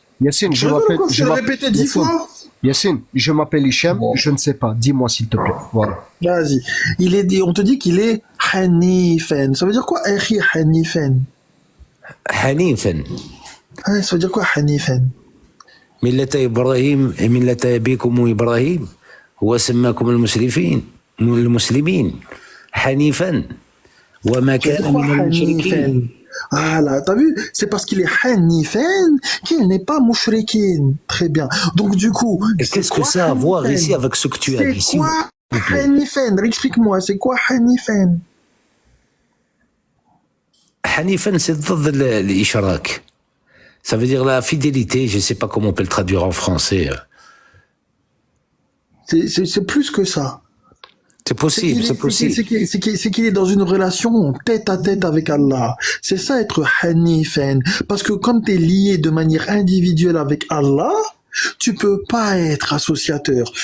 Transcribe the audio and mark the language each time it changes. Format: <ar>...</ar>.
<fr>Yacine, je m'appelle. Je l'ai répété 10 fois. Yacine, je m'appelle Hicham. Je ne sais pas. Dis-moi s'il te plaît. Voilà. Vas-y. On te dit qu'il est Hanifen. Ça veut dire quoi, Akhi Hanifen?</fr> <ar>حنيفا</ar> <fr>Ça veut dire quoi, Hanifen?</fr> <ar>ملة إبراهيم ملة أبيكم إبراهيم هو سماكم المسلمين حنيفا وما كان من المشركين.</ar> <fr>Ah là, t'as vu? C'est parce qu'il est Hanifen qu'il n'est pas Mouchrikin. Très bien. Donc du coup, Et qu'est-ce que ça a à voir ici avec ce que tu as dit? C'est quoi Hanifen? Explique-moi, c'est quoi Hanifen?</fr> <ar>حنيفا c'est ضد الإشراك.</ar> <fr>Ça veut dire la fidélité, je ne sais pas comment on peut le traduire en français. C'est plus que ça. C'est possible, c'est possible. C'est qu'il est dans une relation tête à tête avec Allah. C'est ça être Hanifen. Parce que comme tu es lié de manière individuelle avec Allah, tu peux pas être associateur.</fr>